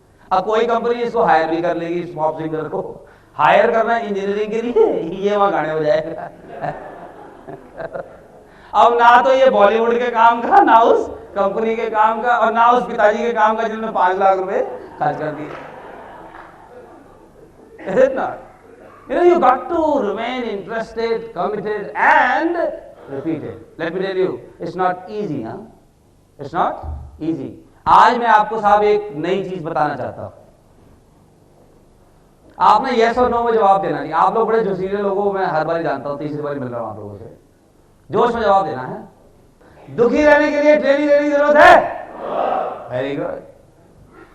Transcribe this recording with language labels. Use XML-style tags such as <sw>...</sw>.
<hi>अब कोई कंपनी इसको हायर भी कर लेगी, इस पॉप सिंगर को हायर करना इंजीनियरिंग के लिए, ये वहां गाने हो जाएगा। अब ना तो ये बॉलीवुड के काम का, ना उस कंपनी के काम का, और ना उस पिताजी के काम का जिन्होंने 5 लाख रुपए खर्च कर दिए।</hi> <en>Is it not? You got to remain interested, committed and repeated. Let me tell you, it's not easy, huh? It's not easy.</en> <hi>आज मैं आपको साहब एक नई चीज बताना चाहता हूं। आपने यस और नो में जवाब देना नहीं। आप लोग बड़े जोशीले लोगों, मैं हर बार जानता हूं, तीसरी बार मिल रहा हूं आप लोगों से, जोश में जवाब देना है। दुखी रहने के लिए ट्रेनिंग देने की जरूरत है? Very good.</hi>